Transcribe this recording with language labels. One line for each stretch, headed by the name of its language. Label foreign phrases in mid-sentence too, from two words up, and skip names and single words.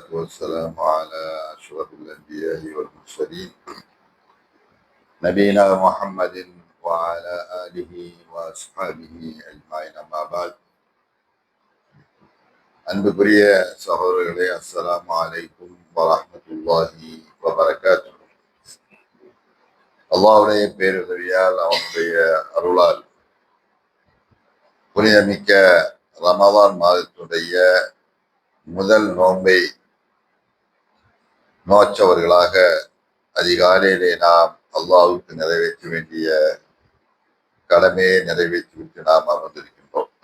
Arabic: والسلام على أشرف الأنبياء والمرسلين نبينا محمد وعلى آله وأصحابه أجمعين أما بعد
Tamil: அன்புக்குரிய சகோதரர்களே,
Arabic: السلام عليكم ورحمة الله وبركاته.
Tamil: அல்லாஹ்வுடைய பேருதவியால், அவனுடைய அருளால் புனிதமிக்க ரமதான் மாதத்துடைய முதல் நோன்பை நோற்றவர்களாக அதிகாலையிலே நாம் அல்லாஹ்வுக்கு நிறைவேற்ற வேண்டிய கடமையை நிறைவேற்றிவிட்டு நாம் அமர்ந்திருக்கின்றோம்.